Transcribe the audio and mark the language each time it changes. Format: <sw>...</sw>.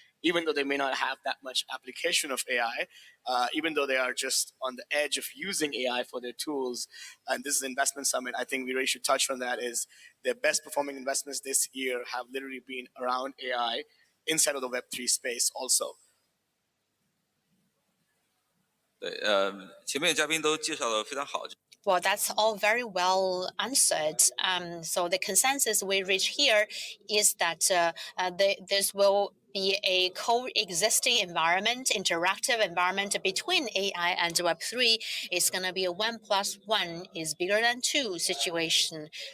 <en>Even though they may not have that much application of AI, even though they are just on the edge of using AI for their tools, and this is Investment Summit, I think we really should touch on that, is the best performing investments this year have literally been around AI inside of the Web3 space also.</en> <zh>对，前面嘉宾都介绍的非常好。</zh> <en>Well, that's all very well answered. So the consensus we reach here is that this will be a coexisting environment, interactive environment between AI and Web3. It's going to be a 1 + 1 is bigger than 2 situation.</en>